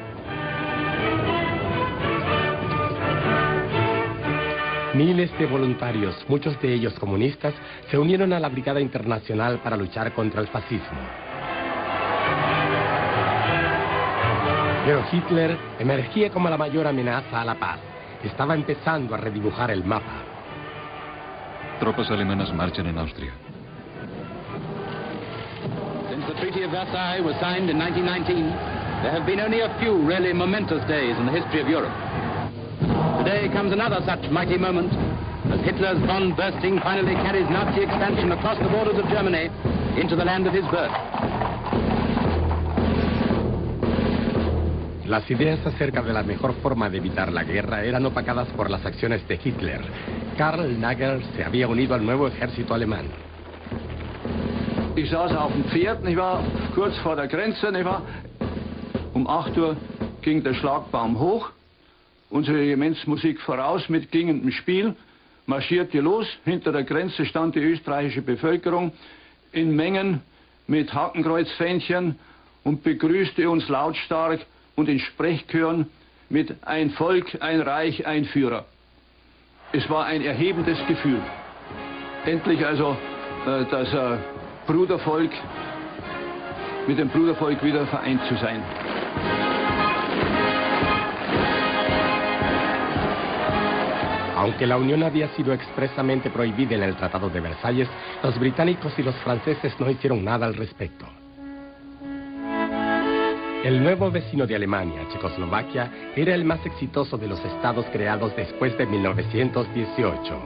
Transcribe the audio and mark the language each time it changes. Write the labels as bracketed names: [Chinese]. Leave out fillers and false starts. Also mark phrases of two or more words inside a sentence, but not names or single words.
[Spanish] Miles de voluntarios, muchos de ellos comunistas, se unieron a la Brigada Internacional para luchar contra el fascismo. Pero Hitler emergía como la mayor amenaza a la paz. Estaba empezando a redibujar el mapa. Tropas alemanas marchan en Austria. [English] Since the Treaty of Versailles was signed in 1919, there have been only a few really momentous days in the history of Europe. Today comes another such mighty moment, as Hitler's bomb bursting finally carries Nazi expansion across the borders of Germany into the land of his birth. [Spanish] Las ideas acerca de la mejor forma de evitar la guerra eran opacadas por las acciones de Hitler. Karl Nagel se había unido al nuevo ejército alemán. [German] Ich saß auf dem Pferd, nicht wahr, kurz vor der Grenze, nicht wahr. Um 8 Uhr ging der Schlagbaum hoch, unsere Regimentsmusik voraus mit klingendem Spiel, marschierte los, hinter der Grenze stand die österreichische Bevölkerung in Mengen mit Hakenkreuzfähnchen und begrüßte uns lautstark und in Sprechchören mit ein Volk, ein Reich, ein Führer. Es war ein erhebendes Gefühl. Endlich also das Brudervolk, mit dem Brudervolk wieder vereint zu sein. [Spanish] Aunque la unión había sido expresamente prohibida en el Tratado de Versalles, los británicos y los franceses no hicieron nada al respecto. El nuevo vecino de Alemania, Checoslovaquia, era el más exitoso de los estados creados después de 1918.